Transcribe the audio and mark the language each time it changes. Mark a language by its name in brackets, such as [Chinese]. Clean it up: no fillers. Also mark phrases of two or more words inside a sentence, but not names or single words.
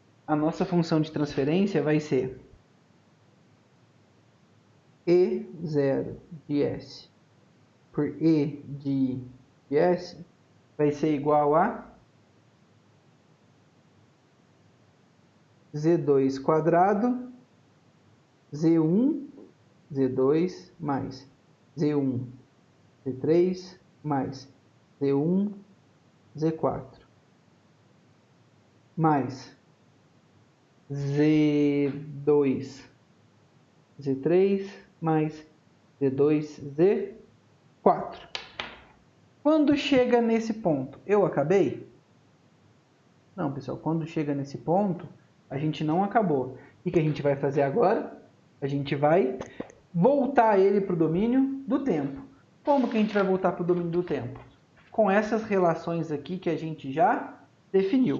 [Portuguese] a nossa função de transferência vai ser E0 de S por E de S vai ser igual a Z2 quadrado, Z1, Z2 mais Z1, Z3 mais Z1, Z4 mais Z2, Z3 mais Z2, Z4. Quando chega nesse ponto, eu acabei? Não, pessoal, quando chega nesse ponto, a gente não acabou. O que a gente vai fazer agora? A gente vai voltar ele para o domínio do tempo. Como que a gente vai voltar para o domínio do tempo? Com essas relações aqui que a gente já definiu.